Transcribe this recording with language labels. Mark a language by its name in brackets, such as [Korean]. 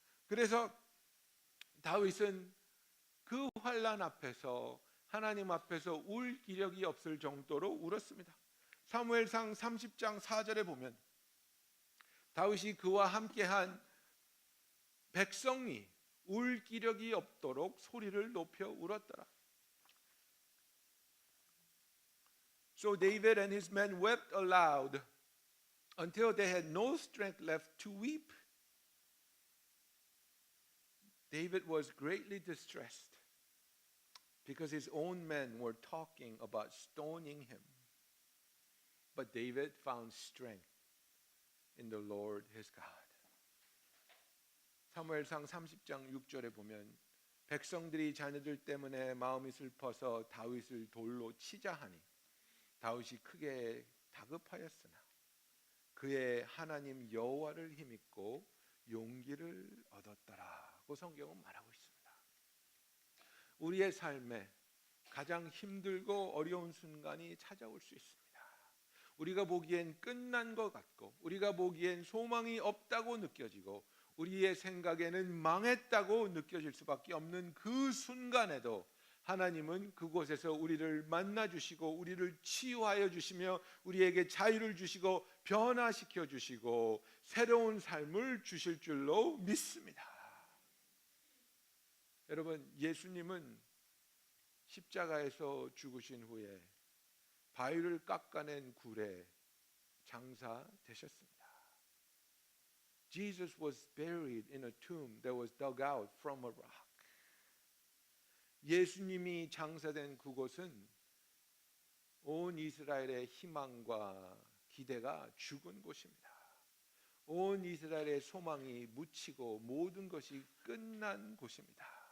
[Korean] 그래서 다윗은 그 환난 앞에서 하나님 앞에서 울 기력이 없을 정도로 울었습니다. 사무엘상 30장 4절에 보면 다윗이 그와 함께한 백성이 울 기력이 없도록 소리를 높여 울었더라. [English] So David and his men wept aloud until they had no strength left to weep. David was greatly distressed because his own men were talking about stoning him. But David found strength in the Lord his God. [Korean] 사무엘상 30장 6절에 보면 백성들이 자녀들 때문에 마음이 슬퍼서 다윗을 돌로 치자 하니 다윗이 크게 다급하였으나 그의 하나님 여호와를 힘입고 용기를 얻었더라고 성경은 말하고 있습니다. 우리의 삶에 가장 힘들고 어려운 순간이 찾아올 수 있습니다. 우리가 보기엔 끝난 것 같고 우리가 보기엔 소망이 없다고 느껴지고 우리의 생각에는 망했다고 느껴질 수밖에 없는 그 순간에도 하나님은 그곳에서 우리를 만나 주시고 우리를 치유하여 주시며 우리에게 자유를 주시고 변화시켜 주시고 새로운 삶을 주실 줄로 믿습니다. 여러분, 예수님은 십자가에서 죽으신 후에 바위를 깎아낸 굴에 장사되셨습니다. [English] Jesus was buried in a tomb that was dug out from a rock. [Korean] 예수님이 장사된 그곳은 온 이스라엘의 희망과 기대가 죽은 곳입니다. 온 이스라엘의 소망이 묻히고 모든 것이 끝난 곳입니다.